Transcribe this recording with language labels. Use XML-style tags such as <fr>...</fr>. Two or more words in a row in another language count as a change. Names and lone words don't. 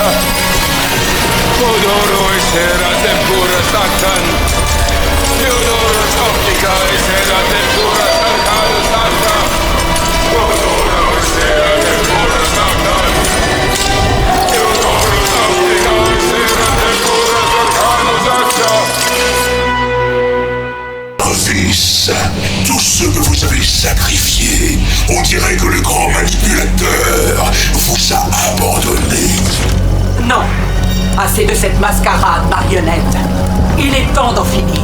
<fr>Teodoro, essera tempura sactan. Teodoras optica, essera tempura arcanus acta. Teodoro, essera tempura sactan. Teodoras optica, essera tempura arcanus acta. Fils, tous ceux que vous avez sacrifiés, on dirait que le grand manipulateur vous a abandonné. Non. Assez de cette mascarade, marionnette. Il est temps d'en finir.</fr>